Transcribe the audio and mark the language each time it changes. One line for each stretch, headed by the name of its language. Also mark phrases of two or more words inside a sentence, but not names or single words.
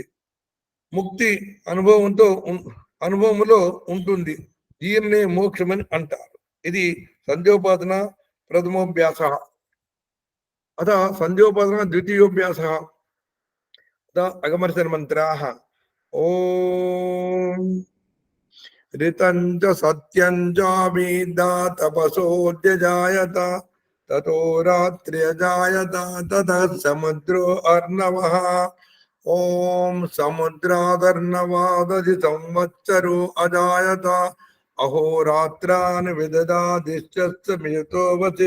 Telugu: ముక్తి అనుభవంలో ఉంటుంది. దీన్నే మోక్షమని అంటారు. ఇది
Sanskrit: సంధ్యోపాసన ప్రథమోభ్యాస. అత సంధ్యోపాసన ద్వితీయోభ్యాస. అగమర్శన మంత్రాః. ఓం ऋतं च सत्यं चाभिदा तपसोऽध्यजायत ततो रात्र्यजायत ततः समुद्रो अर्णवः. ॐ समुद्रादर्णवादधि संवत्सरो अजायत अहोरात्रान् विददादिश्च मियुतो वसि.